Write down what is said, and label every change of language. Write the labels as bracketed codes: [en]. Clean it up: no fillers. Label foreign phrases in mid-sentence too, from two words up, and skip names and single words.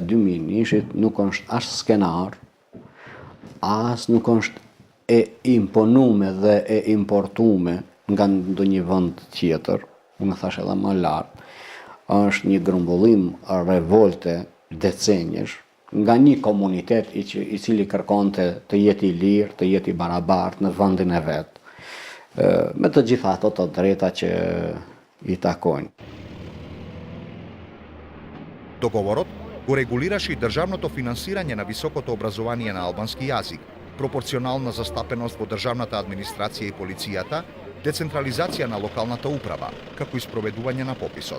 [sq] 2001-shit nuk është as skenar, as nuk është e imponume dhe e importume nga ndonjë vend tjetër, më thash edhe më lart, është një grumbullim revolte decenjesh nga një komunitet i cili kërkonte të jetë i lirë, të jetë i barabartë në vendin e vet, me të gjitha ato të drejta që i takojnë. [mk] Договорот го регулираше и државното финансирање на високото образование на албански јазик, пропорционална застапеност во државната администрација и полицијата, децентрализација на локалната управа, како и спроведување на пописот.